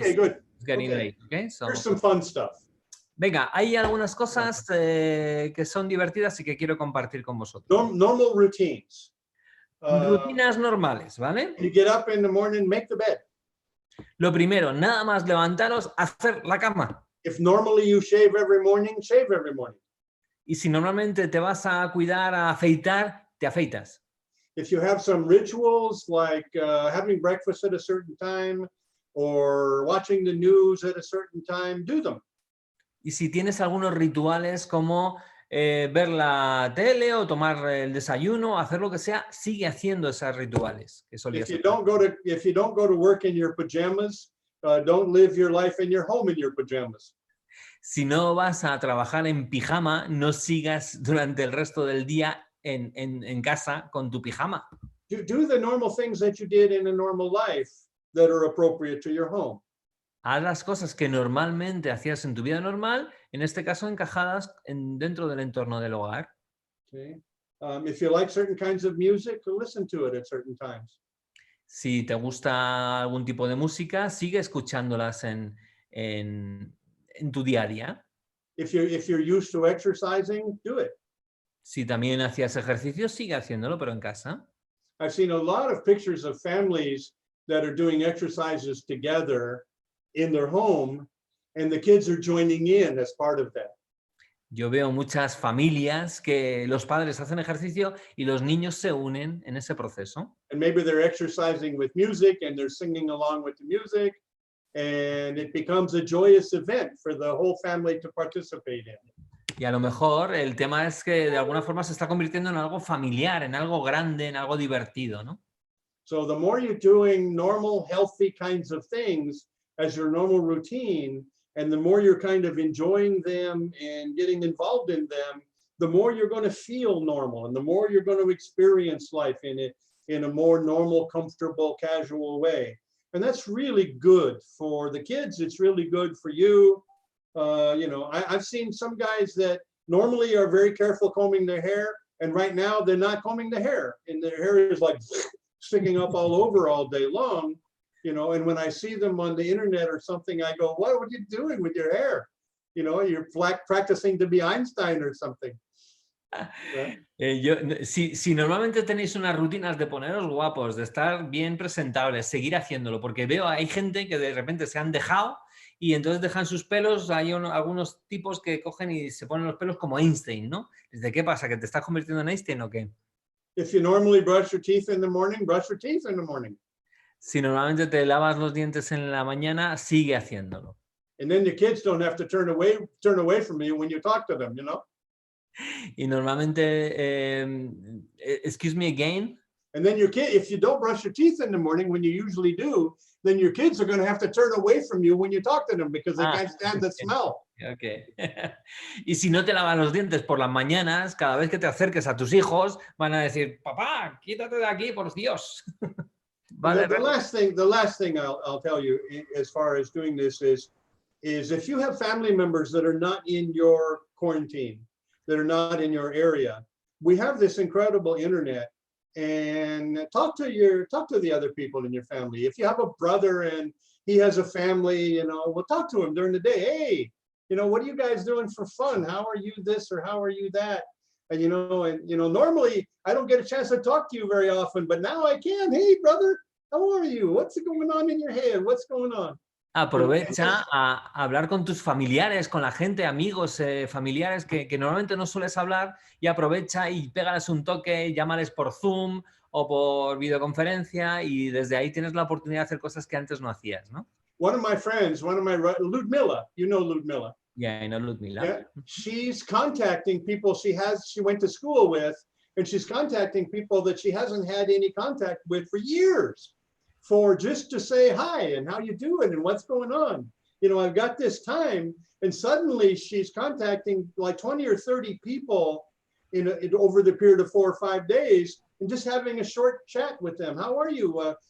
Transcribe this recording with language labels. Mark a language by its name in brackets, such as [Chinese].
[English] Okay, good. it's getting Okay. late. Okay, so Here's some fun stuff. [Spanish] venga, hay algunas cosas que son divertidas y que quiero compartir con vosotros. [English] Normal routines. [Spanish] Rutinas normales, ¿vale? [English] You get up in the morning, make the bed. [Spanish] Lo primero, nada más levantaros, hacer la cama. [English] If normally you shave every morning, shave every morning. [Spanish] Y si normalmente te vas a cuidar, a afeitar, te afeitas. [English] If you have some rituals like having breakfast at a certain time or watching the news at a certain time, do them. [Spanish] Y si tienes algunos rituales como ver la tele o tomar el desayuno, hacer lo que sea, sigue haciendo esos rituales que solías [English] If you [Spanish] hacer. [English] don't go to work in your pajamas, don't live your life in your home in your pajamas. [Spanish] Si no vas a trabajar en pijama, no sigas durante el resto del día en casa con tu pijama. [English] Do the normal things that you did in a normal life that are appropriate to your home. [Spanish] Haz las cosas que normalmente hacías en tu vida normal, en este caso encajadas dentro del entorno del hogar. [English] Okay. If you like certain kinds of music, listen to it at certain times. [Spanish] Si te gusta algún tipo de música, sigue escuchándolas en tu día a día. [English] If you're used to exercising, do it. [Spanish] Si también hacías ejercicio, sigue haciéndolo, pero en casa. [English] I've seen a lot of pictures of families that are doing exercises together in their home, and the kids are joining in as part of that. [Spanish] Yo veo muchas familias que los padres hacen ejercicio y los niños se unen en ese proceso. [English] And maybe they're exercising with music and they're singing along with the music, and it becomes a joyous event for the whole family to participate in. [Spanish] Y a lo mejor el tema es que de alguna forma se está convirtiendo en algo familiar, en algo grande, en algo divertido, ¿no? [English] So the more you're doing normal, healthy kinds of things as your normal routine, and the more you're kind of enjoying them and getting involved in them, the more you're going to feel normal, and the more you're going to experience life in a more normal, comfortable, casual way. And that's really good for the kids. It's really good for you. You know, I've seen some guys that normally are very careful combing their hair, and right now they're not combing the hair, and their hair is like sticking up all over all day long. You know, and when I see them on the internet or something, I go, what are you doing with your hair? You know, you're practicing to be Einstein or something. [Spanish] Si normalmente tenéis unas rutinas de poneros guapos, de estar bien presentables, seguir haciéndolo, porque veo hay gente que de repente se han dejado y entonces dejan sus pelos. Hay algunos tipos que cogen y se ponen los pelos como Einstein, ¿no? ¿Desde qué pasa? ¿Que te estás convirtiendo en Einstein o qué? [English] If you normally brush your teeth in the morning, brush your teeth in the morning. [Spanish] Si normalmente te lavas los dientes en la mañana, sigue haciéndolo. [English] And then the kids don't have to turn away from you when you talk to them, you know? [Spanish] Y normalmente, [English] excuse me again. And then your kid, if you don't brush your teeth in the morning when you usually do, then your kids are going to have to turn away from you when you talk to them because they can't stand the smell. Okay. [Spanish] Y si no te lavas los dientes por las mañanas, cada vez que te acerques a tus hijos, van a decir, papá, quítate de aquí, por Dios. Vale. [English] The last thing I'll tell you as far as doing this is if you have family members that are not in your quarantine, that are not in your area, we have this incredible internet, and talk to the other people in your family. If you have a brother and he has a family, you know, well, talk to him during the day. Hey, you know, what are you guys doing for fun? How are you this or how are you that? And you know, normally I don't get a chance to talk to you very often, but now I can. Hey, brother, how are you? What's going on in your head? What's going on? [Spanish] Aprovecha a hablar con tus familiares, con la gente, amigos, familiares que normalmente no sueles hablar, y aprovecha y pégales un toque, llámales por Zoom o por videoconferencia, y desde ahí tienes la oportunidad de hacer cosas que antes no hacías, ¿no? [English] One of my friends, Ludmilla, you know Ludmilla. Yeah, I know Ludmilla. Yeah, she's contacting people she went to school with, and she's contacting people that she hasn't had any contact with for years, for just to say hi and how you doing and what's going on. You know, I've got this time, and suddenly she's contacting like 20 or 30 people over the period of 4 or 5 days, and just having a short chat with them. How are you?